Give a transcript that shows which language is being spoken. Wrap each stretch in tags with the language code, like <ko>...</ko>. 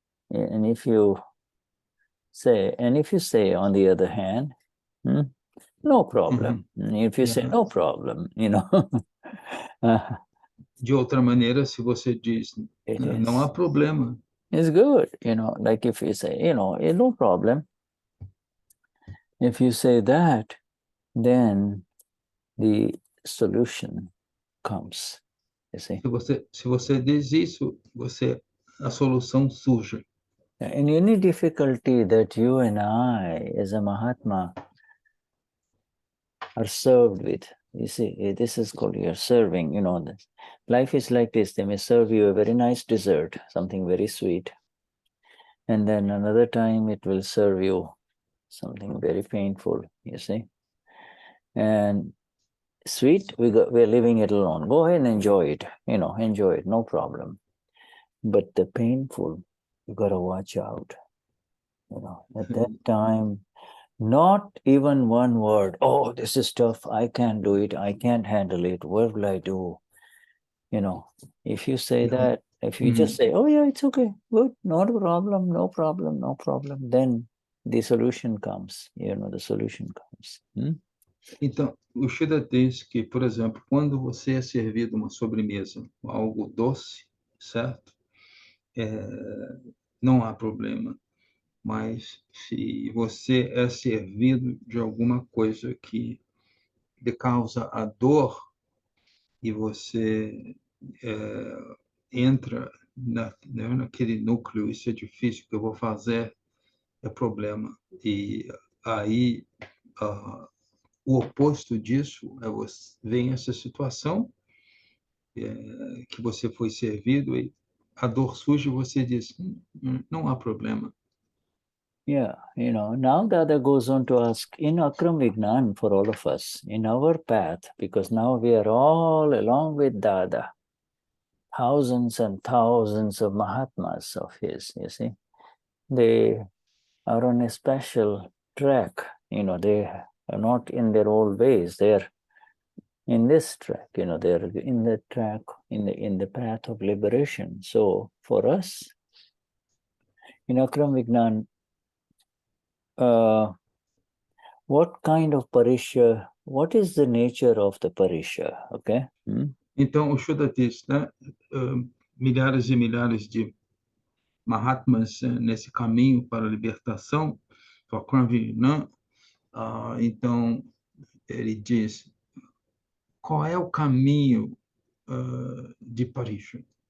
<en>And if you say, on the other hand, no problem. If you say no problem,</en> <pt>De outra maneira, se você diz, não há problema.</pt> <en>It's good, like if you say, no problem. If you say that, then the solution comes. You see?</en> <pt>Se você diz isso, a solução surge.</pt> <en>In any difficulty that you and I, as a Mahatma, are served with, you see, this is called you're serving, this. Life is like this. They may serve you a very nice dessert, something very sweet. And then another time it will serve you something very painful, you see. And sweet, we're leaving it alone. Go ahead and enjoy it, enjoy it, no problem. But the painful, you got to watch out. At that time, not even one word, oh, this is tough, I can't do it, I can't handle it, what will I do? If you say that, if you just say, oh yeah, it's okay, good, not a problem, no problem, no problem, then the solution comes, the solution comes.</en> <pt>Então, o Shuddha diz que, por exemplo, quando você é servido uma sobremesa, algo doce, certo? Não há problema. Mas se você é servido de alguma coisa que lhe causa a dor e você entra naquele núcleo, isso é difícil, o que eu vou fazer é problema. E aí, o oposto disso vem essa situação que você foi servido e a dor surge e você diz, não há problema.</pt> <en>Yeah, now the other goes on to ask, in Akram Vignan for all of us, in our path, because now we are all along with Dada, thousands and thousands of Mahatmas of his, you see. They are on a special track, they are not in their old ways, they're in this track, they're in the track, in the path of liberation. So for us, in Akram Vignan, what kind of parisha, what is the nature of the parisha, okay?</en> <pt>Então, o Shuddha diz, né? Milhares e milhares de Mahatmas nesse caminho para a libertação, o Akram Vignan, então, ele diz, qual é o caminho de Parisha?</pt>